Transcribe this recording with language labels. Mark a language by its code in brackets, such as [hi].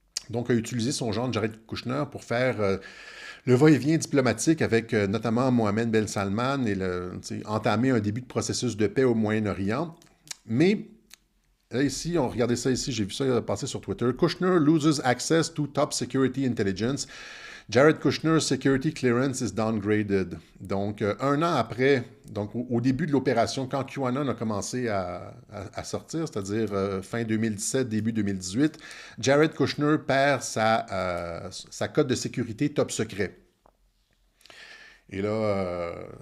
[fr] Donc, a utilisé son gendre Jared Kushner pour faire le va-et-vient diplomatique avec notamment Mohammed Ben Salman et entamer un début de processus de paix au Moyen-Orient. Mais là, ici, on regardait ça ici, j'ai vu ça passer sur Twitter. [en] Kushner loses access to top security intelligence. Jared Kushner's security clearance is downgraded. [fr] Donc, un an après, donc au début de l'opération, quand QAnon a commencé à sortir, c'est-à-dire fin 2017, début 2018, Jared Kushner perd sa cote de sécurité top secret. Et là...